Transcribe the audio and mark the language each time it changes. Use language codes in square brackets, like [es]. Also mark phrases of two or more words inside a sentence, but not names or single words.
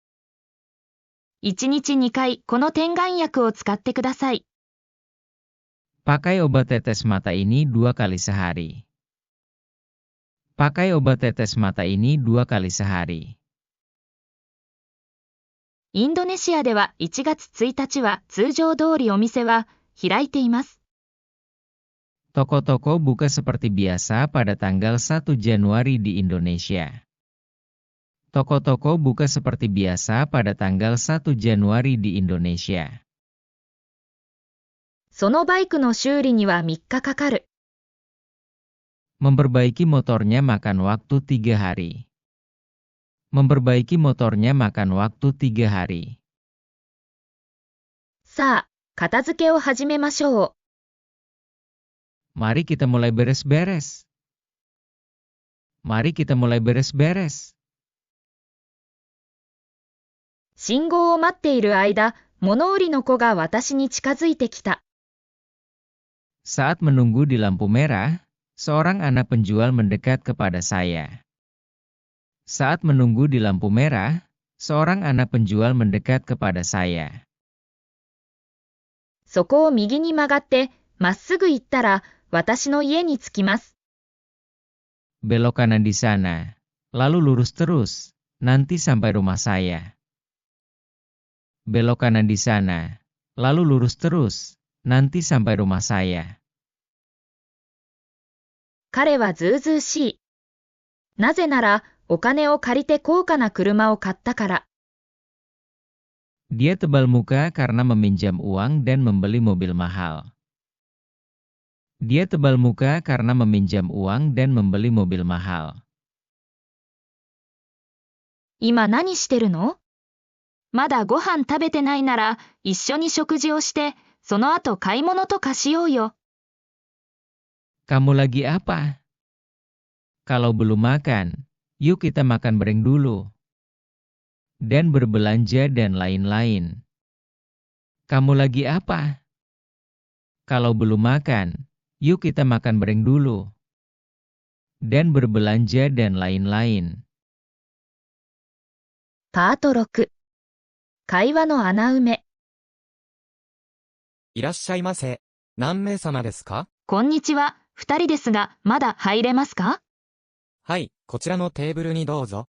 [ja] 1日2回この点眼薬を使ってください。 [id] Pakai obat tetes mata ini 2 kali sehari. Pakai obat tetes mata ini 2 kali sehari. [ja] インドネシアでは1月1日は通常通りお店は開いています。 [id] Toko-toko buka seperti biasa pada tanggal 1 Januari di Indonesia. Toko-toko buka seperti biasa pada tanggal 1 Januari di Indonesia. [ja] そのバイクの修理には3日かかる。 [id] Memperbaiki motornya makan waktu 3 hari. Memperbaiki motornya makan waktu 3 hari. [ja] さあ、片付けを始めましょう。 [id] Mari kita mulai beres-beres. Mari kita mulai beres-beres. [ja] 信号を待っている間、物売りの子が私に近づいてきた。 [id] Saat menunggu di lampu merah, seorang anak penjual mendekat kepada saya. Saat menunggu di lampu merah, seorang anak penjual mendekat kepada saya. [ja] そこを右に曲がって、まっすぐ行ったら、私の家に着きます。 [id] Belok kanan di sana, lalu lurus terus, nanti sampai rumah saya. Belok kanan di sana, lalu lurus terus, nanti sampai rumah saya. [ja] 彼はずうずうしい。なぜなら、お金を借りて高価な車を買ったから。 [id] Dia tebal muka karena meminjam uang dan membeli mobil mahal. Dia tebal muka karena meminjam uang dan membeli mobil mahal. [ja] 今何してるの？まだご飯食べてないなら、一緒に食事をして、その後買い物とかしようよ。 [id] Kamu lagi apa? Kalau belum makan, yuk kita makan bareng dulu. Dan berbelanja dan lain-lain. Kamu lagi apa? Kalau belum makan, yuk kita makan bareng dulu. Dan berbelanja dan lain-lain. [ja] パート6。会話の穴埋め。いらっしゃいませ。何名様ですか？こんにちは、2人ですが、まだ入れますか？はい、こちらのテーブルにどうぞ。